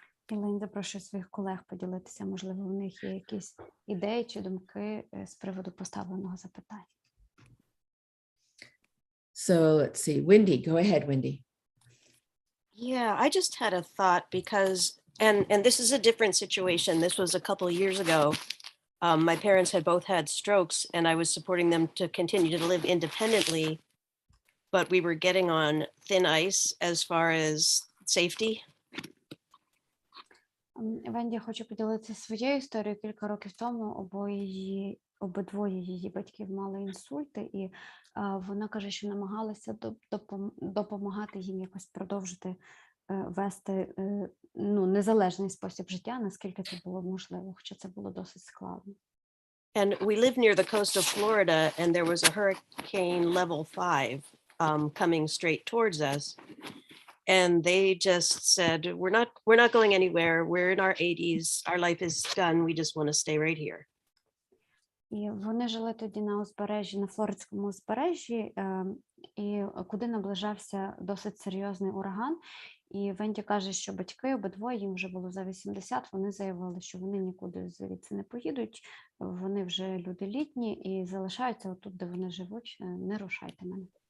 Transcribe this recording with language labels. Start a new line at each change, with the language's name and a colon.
Ukrainian: Ілейн запрошує своїх колег поділитися, можливо, у них є якісь ідеї чи думки з приводу поставленого запитання.
English: So let's see, Wendy, go ahead, Wendy. Yeah, I just had a thought because, and this is a different situation. This was a couple of years ago. My parents had both had strokes and I was supporting them to continue to live independently, but we were getting on thin ice as far as safety.
Ukrainian: Венді, я хочу поділитися своєю історією. Кілька років тому обидвоє її батьків мали інсульти, і вона каже, що намагалася допомагати їм якось продовжити вести незалежний спосіб життя, наскільки це було можливо, хоча це було досить складно.
English: And we live near the coast of Florida, and there was a hurricane level 5 coming straight towards us. And they just said, we're not going anywhere. We're in our 80s. Our life is done. We just want to stay right here.
Ukrainian: І вони жили тоді на узбережжі, на Флоридському узбережжі, і куди наближався досить серйозний ураган. І Венді каже, що батьки обидвоє, їм вже було за 80, вони заявили, що вони нікуди звідси не поїдуть, вони вже люди літні і залишаються отут, де вони живуть, не рушайте мене.